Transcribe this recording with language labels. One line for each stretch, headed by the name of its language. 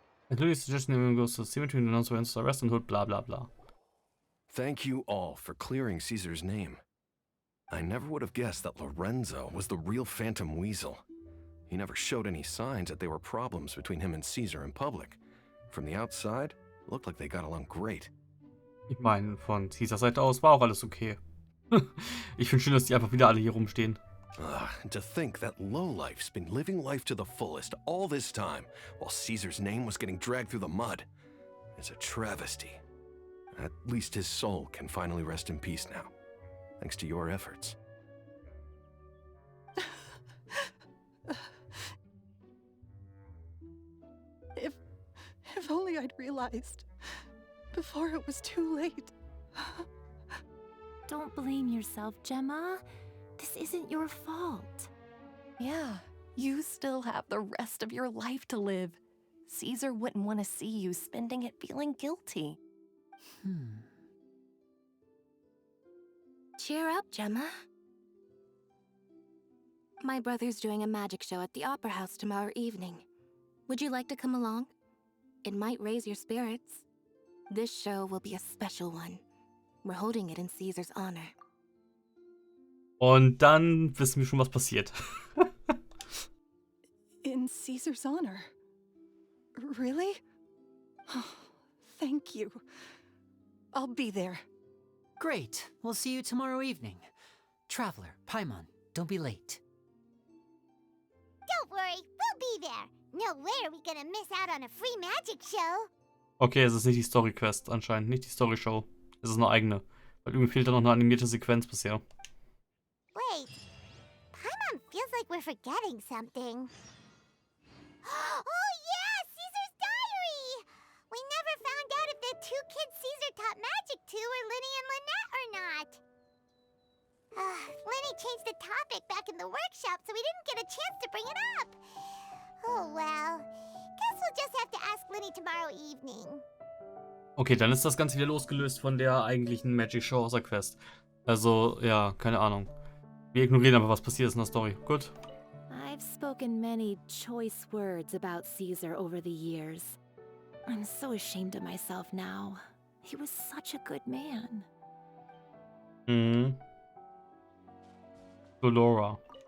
German: Natürlich
English: suggestion everyone goes to the cemetery and announce Lorenzo's arrest and hood, blah blah blah. Thank you all for clearing Caesar's name. I never would have guessed that Lorenzo was the real Phantom Weasel. He never showed any signs that there were problems between him and Caesar in public. From the outside, it looked like they got along great.
German: Ich meine, von Caesars Seite aus war auch alles okay. Ich finde schön, dass die einfach wieder alle hier rumstehen.
English: To think that lowlife's been living life to the fullest all this time, while Caesar's name was getting dragged through the mud. It's a travesty. At least his soul can finally rest in peace now, thanks to your efforts. If only I'd realized before it was too late. Don't blame yourself, Gemma. This isn't your fault. Yeah, you still have the rest of your life to live. Caesar wouldn't want to see you spending it feeling guilty. Cheer up, Gemma. My brother's doing a magic show at the Opera House tomorrow evening. Would you like to come along? It might raise your spirits. This show will be a special one. We're holding it in Caesar's honor.
German: Und dann wissen wir schon, was passiert.
English: In Caesar's honor? Really? Oh, thank you. I'll be there. Great. We'll see you tomorrow evening. Traveler, Paimon, don't be late. Don't worry, we'll be there. No way are we gonna miss out on a free magic show.
German: Okay, es ist nicht die Story-Quest anscheinend, nicht die Story-Show. Es ist eine eigene. Weil irgendwie fehlt da noch eine animierte Sequenz bisher.
English: Wait, Paimon feels like we're forgetting something. Oh yeah, Caesar's diary! We never found out if the two kids Caesar taught magic to were Linny and Lynette or not. Linny changed the topic back in the workshop, so we didn't get a chance to bring it up. Oh well, guess we'll just have to ask Linny tomorrow evening.
German: Okay, dann ist das Ganze wieder losgelöst von der eigentlichen Magic Show außer Quest. Also, ja, keine Ahnung. Wir ignorieren aber, was passiert ist in der Story. Gut.
English: I've spoken many choice words about Caesar over the years. I'm so ashamed of myself now. He was such a good man. Dolora.